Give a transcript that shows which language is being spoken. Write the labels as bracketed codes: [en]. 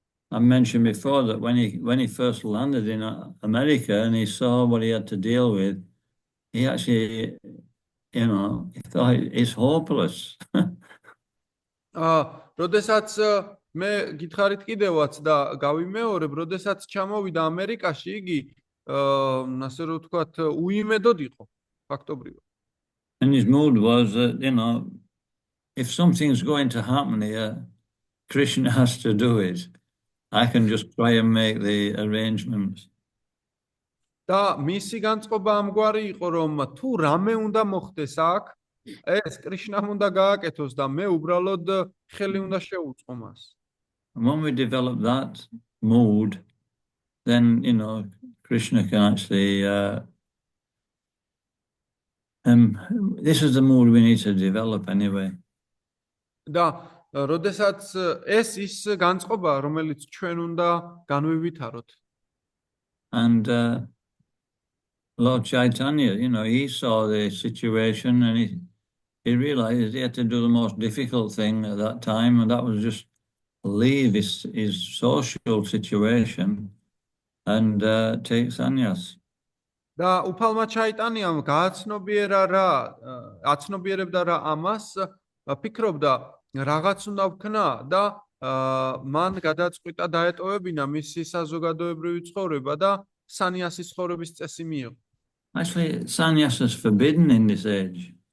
[en] I mentioned before that when he first landed in America and he saw what he had to deal with, he actually you know, he thought it's hopeless. [ka] როდესაც მე გითხარით კიდევაც და გავიმეორებ, როდესაც ჩამოვიდა ამერიკაში, იგი ასე რომ ვთქვათ, უიმედოდ იყო ფაქტობრივად. [en] And his mood was that, you know, if something's going to happen here, Krishna has to do it. I can just try and make the arrangements. [ka] და მისი განწყობა ამგვარი იყო, რომ თუ რამე უნდა მოხდეს აქ, ეს კრიშნამ უნდა გააკეთოს და მე უბრალოდ ხელი უნდა შეუწყო მას. [en] And when we develop that mood, then, you know, Krishna can actually, this is the mood we need to develop anyway. [ka] და როდესაც ეს ის განწყობა, რომელიც ჩვენ უნდა განვივითაროთ. [en] And Lord Chaitanya, you know, he saw the situation and he realized he had to do the most difficult thing at that time, and that was just leave his social situation and take sannyas. [ka] და უფალმა ჩაიტანიამ აცნობიერებდა რა ამას, ფიქრობდა რაღაც უნდა ვქნა და მან გადაწყვიტა დაეტოვებინა მისი საზოგადოებრივი ცხოვრება და სანიასის ცხოვრების წესი მიიღო. [en] Actually, sannyas is forbidden in this age.